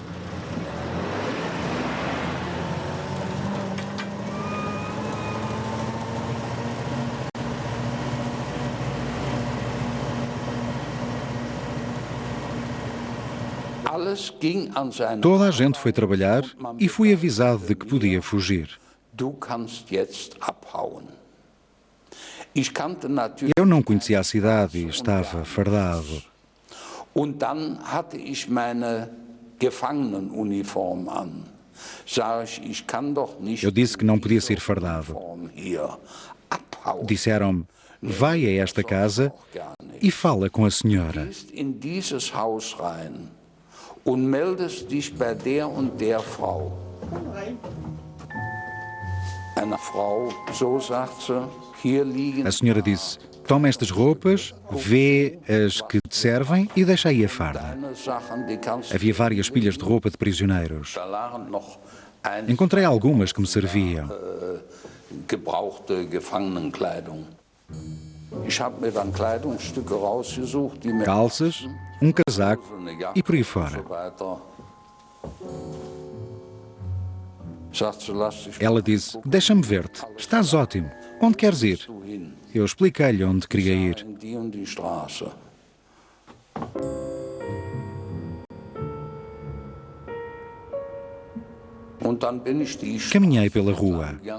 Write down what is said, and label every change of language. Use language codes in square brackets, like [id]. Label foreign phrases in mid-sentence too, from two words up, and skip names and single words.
[pt] Toda a gente foi trabalhar e fui avisado de que podia fugir. Eu não conhecia a cidade e estava fardado. [de] Und dann hatte ich meine Gefangenenuniform an. [pt] Eu disse que não podia ser fardado. Disseram-me, vai a esta casa e fala com a senhora. [de] In dieses Haus rein und meldest dich bei der und der Frau. Eine Frau, so sagt sie, hier liegen. [pt] A senhora disse, toma estas roupas, vê as que te servem e deixa aí a farda. Havia várias pilhas de roupa de prisioneiros. Encontrei algumas que me serviam. [de] Gebrauchte Gefangenenkleidung. Ich habe mir dann Kleidungsstücke rausgesucht, die mir [pt] calças, casaco e por aí fora. Ela disse, deixa-me ver-te, estás ótimo, onde queres ir? Eu expliquei-lhe onde queria ir. Caminhei pela rua.